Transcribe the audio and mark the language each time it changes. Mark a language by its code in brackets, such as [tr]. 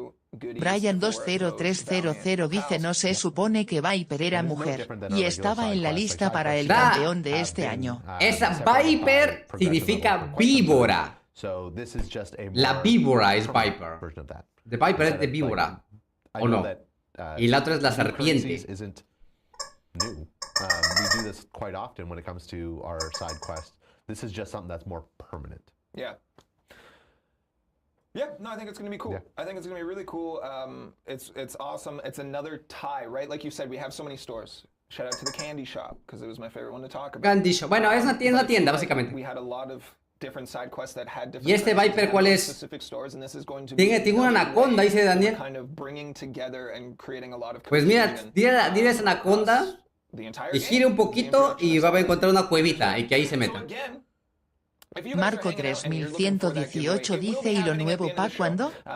[es] Brian 20300 dice, no se supone que Viper era mujer y estaba en la lista para el campeón de este año. Esa Viper significa víbora. La víbora es Viper. The Viper es de víbora. ¿O no? Y la otra es la serpiente. [en] We do this quite often when it comes to our side quest. This is just something that's more permanent. Yeah. Yeah, no, I think it's going to be cool. Yeah. I think it's going to be really cool. It's awesome. It's another tie, right? Like you said, we have so many stores. Shout out to the candy shop, because it was my favorite one to talk about. Candy shop. [es] Bueno, es una tienda, básicamente. [en] We had a lot of different side quests that had different. [es] ¿Y este Viper cuál es? [en] Specific stores, and this is going to be [es] Tiene una anaconda, dice Daniel. [en] Kind of bringing together and creating a lot of. [es] Pues mira, dile esa anaconda y gire un poquito y va a encontrar una cuevita y que ahí se meta. Marco 3118 dice, ¿y lo nuevo pa' cuándo?